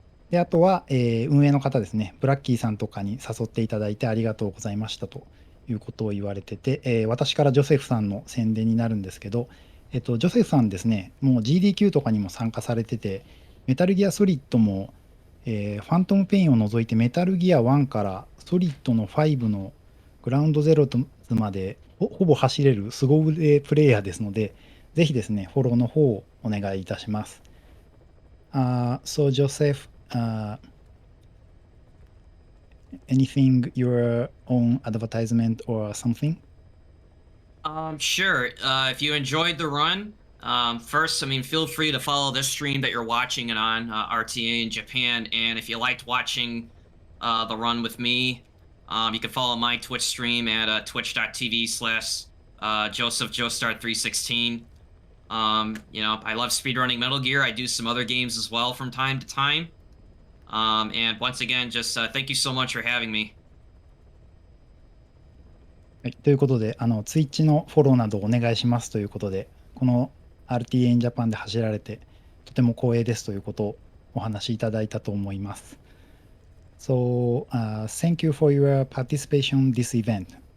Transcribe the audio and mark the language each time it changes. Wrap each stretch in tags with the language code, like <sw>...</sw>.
<ja>で、あとは、運営の方ですね、ブラッキーさんとかに誘っていただいてありがとうございましたということを言われてて、私からジョセフさんの宣伝になるんですけど、ジョセフさんですね、もう GDQ とかにも参加されてて、メタルギアソリッドも、ファントムペインを除いてメタルギア1からソリッドの5のグラウンドゼロまでほぼ走れる凄腕プレイヤーですので、ぜひですね、フォローの方をお願いいたします。</ja> <en>So Joseph, anything your own advertisement or something? Sure. If you enjoyed the run, first, I mean, feel free to follow this stream that you're watching it on, RTA in Japan. And if you liked watching the run with me, you can follow my Twitch stream at twitch.tv/ Joseph Joestar316. I love speedrunning Metal Gear. I do some other games as well from time to time. And once again, just thank you so much for having me.</en> <ja>はい、ということで、Twitch のフォローなどお願いしますということで、この RTA in Japan で走られて、とても光栄ですということをお話しいただいたと思います。</ja> <en>So, thank you for your participation in this event.</en>